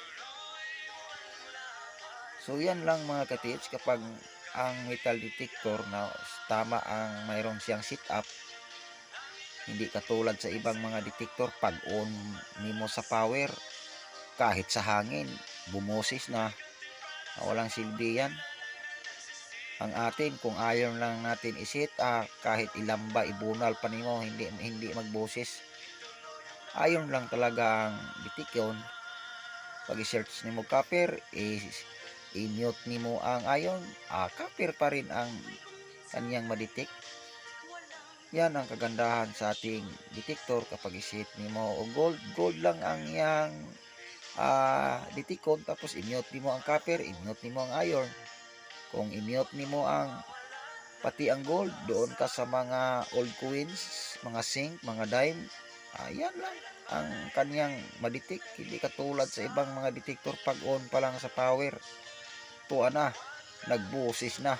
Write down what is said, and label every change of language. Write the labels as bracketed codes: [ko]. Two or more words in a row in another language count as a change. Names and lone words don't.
[tl] So yan lang mga katiits, kapag ang metal detector na tama ang mayroon siyang sit up, hindi katulad sa ibang mga detector, pag on nimo sa power, kahit sa hangin bumoses na, walang silbi yan. Ang atin, kung ayaw lang natin isit, kahit ilamba, ibunal pa nimo, hindi magboses. Ayon lang talaga ang detection. Pag i-search nimo copper, i-mute nimo ang ion, copper pa rin ang kanyang madetect. Yan ang kagandahan sa ating detector. Kapag isit nimo o gold lang ang yang detekon, tapos i-mute nimo ang copper, i-mute nimo ang iron. Kung i-mute nimo ang pati ang gold, doon ka sa mga [en] old coins, [tl] mga zinc, mga dime, yan lang ang kanyang madetect. Hindi katulad sa ibang mga detector, pag on pa lang sa power, tuwa na, nagbusis na.